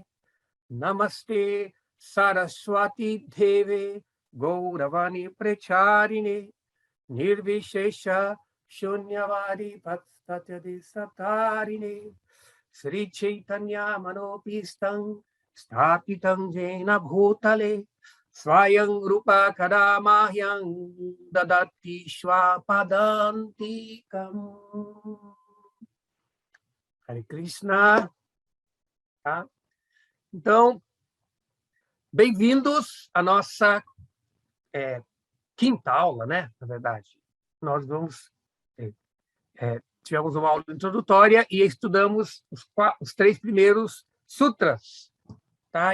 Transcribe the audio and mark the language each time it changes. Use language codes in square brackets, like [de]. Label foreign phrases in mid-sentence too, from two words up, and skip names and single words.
[sa] नमस्ते सरस्वती देवे गौरवाणी प्रचारिणे निर्विशेष शून्यवादि पाश्चात्यादि तारिणे श्री चैतन्य मनोऽभीष्टं स्थापितं येन भूतले स्वयं रूपः कदा मह्यं ददाति स्वपदान्तिकम्. हरे कृष्ण. [pt] Tá? Então, bem-vindos à nossa quinta aula, né? Na verdade, nós tivemos uma aula introdutória e estudamos os 3 primeiros sutras, tá?